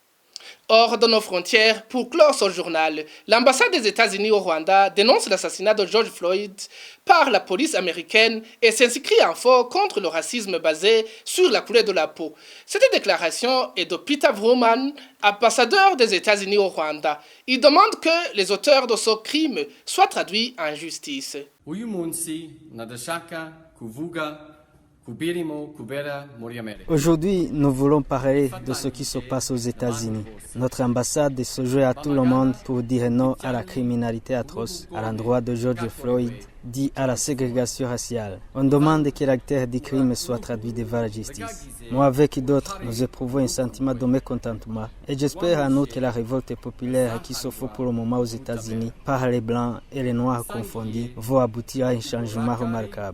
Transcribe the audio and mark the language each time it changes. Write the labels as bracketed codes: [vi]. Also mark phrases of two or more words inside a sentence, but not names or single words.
[fr] Hors de nos frontières, pour clore ce journal, l'ambassade des États-Unis au Rwanda dénonce l'assassinat de George Floyd par la police américaine et s'inscrit en faux contre le racisme basé sur la couleur de la peau. Cette déclaration est de Peter Vrooman, ambassadeur des États-Unis au Rwanda. Il demande que les auteurs de ce crime soient traduits en justice. [rw] Uyu munsi nadashaka kuvuga kubirimo kubera muri Amerika. [fr] Aujourd'hui, nous voulons parler de ce qui se passe aux États-Unis. Notre ambassade se joint à tout le monde pour dire non à la criminalité atroce à l'endroit de George Floyd, dit à la ségrégation raciale. On demande que l'acteur du crime soit traduit devant la justice. Moi, avec d'autres, nous éprouvons un sentiment de mécontentement et j'espère en outre que la révolte populaire qui se fait pour le moment aux États-Unis par les Blancs et les Noirs confondus va aboutir à un changement remarquable.